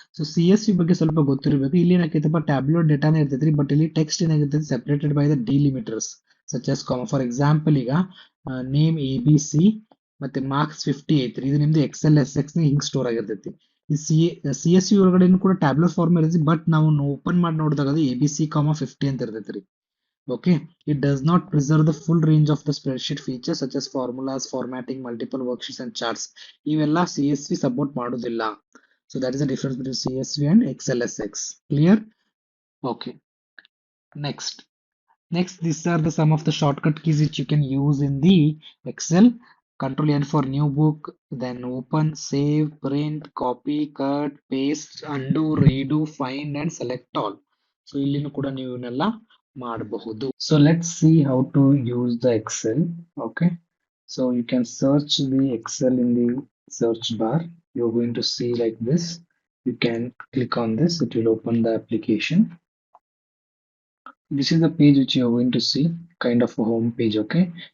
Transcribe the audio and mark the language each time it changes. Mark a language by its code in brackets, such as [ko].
[kn] So CSV ಬಗ್ಗೆ ಸ್ವಲ್ಪ ಗೊತ್ತಿರಬೇಕು. ಇಲ್ಲಿ ಏನಾಕೈತಪ್ಪ ಟ್ಯಾಬ್ಲೋ ಡೇಟಾನೇ ಇರ್ತೈತ್ರಿ, ಬಟ್ ಇಲ್ಲಿ text ಏನಾಗಿರ್ತೈತಿ [en] Separated by the delimiters such as comma. [kn] For example ಈಗ ನೇಮ್ ABC ಮತ್ತೆ ಮಾರ್ಕ್ಸ್ 50 ಐತ್ರಿ, ಇದು ನಿಮ್ದು ಎಕ್ಸೆಲ್ ಎಸ್ ಎಕ್ಸ್ ಹಿಂಗ್ ಸ್ಟೋರ್ ಆಗಿರ್ತೈತಿ. ಈ CSV ಒಳಗಡೆ ಕೂಡ ಟ್ಯಾಬ್ಲರ್ ಫಾರ್ಮ್ ಇರ್ತೈತಿ, ಬಟ್ ನಾವು ಓಪನ್ ಮಾಡಿ ನೋಡಿದಾಗ ಅದು ABC, 50 ಅಂತ ಇರ್ತೈತ್ರಿ. [en] Okay, it does not preserve the full range of the spreadsheet features such as formulas, formatting, multiple worksheets and charts. [kn] ಇವೆಲ್ಲ CSV ಸಪೋರ್ಟ್ ಮಾಡೋದಿಲ್ಲ. [en] So that is the difference between CSV and XLSX. Clear? Okay. Next. These are the some of the shortcut keys which you can use in the Excel. Control N for new book, then open, save, print, copy, cut, paste, undo, redo, find and select all. [kn] So ಇಲ್ಲಿನೂ ಕೂಡ ನೀವು ಇವನ್ನೆಲ್ಲ ಮಾಡಬಹುದು. [en] So let's see how to use the Excel. Okay. So you can search the Excel in the search bar. You're going to see like this. You can click on this. It will open the application. This is the page which you are going to see, kind of a home page. Okay.